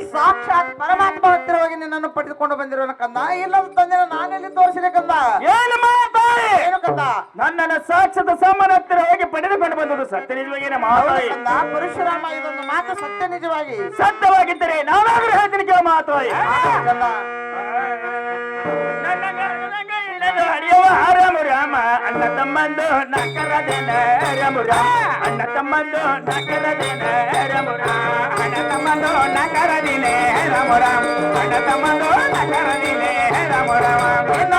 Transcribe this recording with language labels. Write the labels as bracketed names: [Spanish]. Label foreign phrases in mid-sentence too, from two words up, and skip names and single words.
[Kannada] ಸಾಕ್ಷಾತ್ ಪರಮಾತ್ಮ ಹತ್ತಿರವಾಗಿ ನಿನ್ನನ್ನು ಪಡೆದುಕೊಂಡು ಬಂದಿರುವನ ಕಂದ ಇಲ್ಲದ ತಂದೆ ನಾನೆಲ್ಲಿ ತೋರಿಸಿದೆ ಕಂದ ಏನು ಮಾತಾಯಿ ಏನು ಕಂದ ನನ್ನನ್ನು ಸಾಕ್ಷಾತ್ ಸಾಮಾನ್ಯ ಹತ್ತಿರ ಹೋಗಿ ಪಡೆದುಕೊಂಡು ಬಂದದ್ದು ಸತ್ಯ ನಿಜವಾಗೇನೆ ಮಾತಾಯಿ ಕಂದ ಪರಶುರಾಮ ಇದೊಂದು ಮಾತು ಸತ್ಯ ನಿಜವಾಗಿ ಸತ್ಯವಾಗಿದ್ದರೆ ನಾನಾದ್ರೂ ಹೇಳ್ತೀನಿ ಕೇಳ ಮಾತಾಯಿ ಕಂದ ಹರಿಯವ ರಾಮ ರಾಮ ಅಣ್ಣ ತಮ್ಮಂದು ನಕರದೇನ ರಾಮ ರಾಮ ಅಣ್ಣ ತಮ್ಮಂದು ನಕರದೇನ ರಾಮ ರಾಮ ಅಣ್ಣ ತಮ್ಮಂದು ನಕರದಿನೇ ರಾಮ ರಾಮ ಅಣ್ಣ ತಮ್ಮಂದು ನಕರದಿನೇ ರಾಮ ರಾಮ